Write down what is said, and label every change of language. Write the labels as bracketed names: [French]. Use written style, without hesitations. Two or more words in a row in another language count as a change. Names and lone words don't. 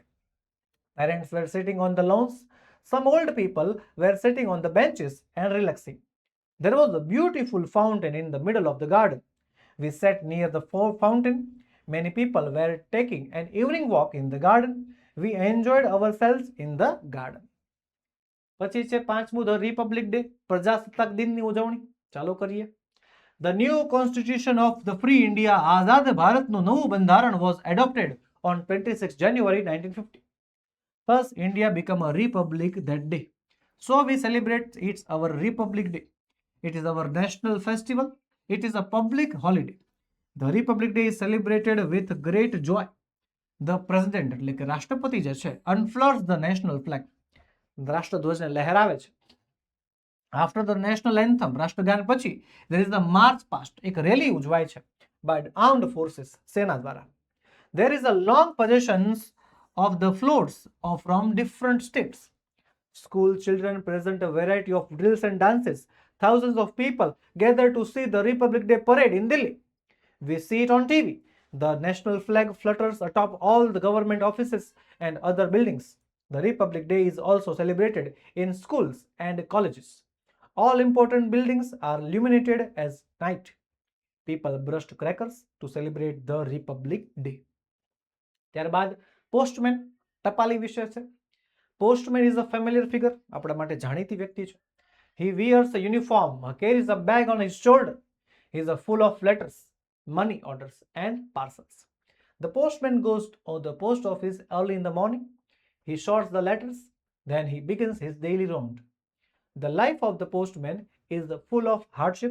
[English] Parents were sitting on the lawns. Some old people were sitting on the benches and relaxing. There was a beautiful fountain in the middle of the garden. We sat near the fountain. Many people were taking an evening walk in the garden. We enjoyed ourselves in the garden. [Gujarati] પછી છે પાંચમું [English] the Republic Day, [Gujarati] પ્રજાસત્તાક દિનની ઉજવણી. ચાલો કરીએ. [English] The new constitution of the free India, [Gujarati] આઝાદ ભારતનું નવું બંધારણ [English] was adopted on 26 January 1950. Thus, India became a republic that day. So we celebrate our Republic Day. It is our national festival. It is a public holiday. The Republic Day is celebrated with great joy. The president, [Gujarati] એટલે કે રાષ્ટ્રપતિ જે છે, [English] unfurls the national flag. [Gujarati] રાષ્ટ્રધ્વજને લહેરાવે છે. [English] After the national anthem, [Gujarati] રાષ્ટ્રગાન પછી, [English] there is a march past, [Gujarati] એક રેલી ઉજવાય છે [English] by armed forces, [Gujarati] સેના દ્વારા. [English] There is a long processions of the floats from different states. School children present a variety of drills and dances. Thousands of people gather to see the Republic Day parade in Delhi. We see it on TV. The national flag flutters atop all the government offices and other buildings. The Republic Day is also celebrated in schools and colleges. All important buildings are illuminated as night. People brushed crackers to celebrate the Republic Day. [Gujarati] ત્યારબાદ પોસ્ટમેન, ટપાલી વિશે છે. [English] Postman is a familiar figure, [Gujarati] આપણા માટે જાણીતી વ્યક્તિ છે. [English] He wears a uniform, carries a bag on his shoulder. He is full of letters, money orders, and parcels. The postman goes to the post office early in the morning. He sorts the letters, then he begins his daily round. The life of the postman is full of hardship.